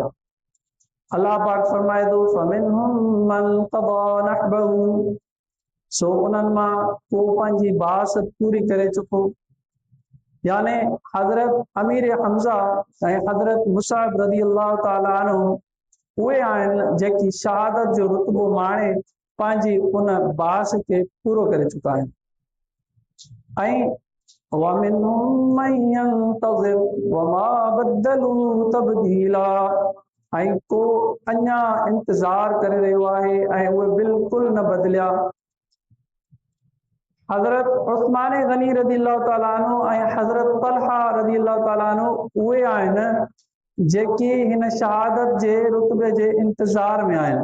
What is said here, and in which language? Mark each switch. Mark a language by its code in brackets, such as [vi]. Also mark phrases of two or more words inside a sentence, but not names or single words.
[sd] अल्लाह पाक फरमाए थो, [ar] فمنهم من قضى نحبه, [sd] सो उन्हनि मां को पंहिंजी बास पूरी करे चुको। यानी हज़रत अमीर हमज़ा ऐं हज़रत मुसअब [ar] رضي الله تعالى عنه [sd] उहे आहिनि जेकी शहादत जो रुतबो माणे पंहिंजी उन बास खे पूरो करे चुका आहिनि। [ar] ऐं ومنهم من ينتظر وما بدلوا تبديلا, [sd] ऐं को अञा इंतज़ार करे रहियो आहे ऐं उहे बिल्कुलु न बदिलिया। हज़रत उस्मान गनी [ar] رضي الله تعالى عنه [sd] ऐं हज़रत तलहा [ar] رضي الله تعالى عنه [sd] उहे आहिनि जेकी हिन शहादत जे रुतबे जे इंतज़ार में आहिनि।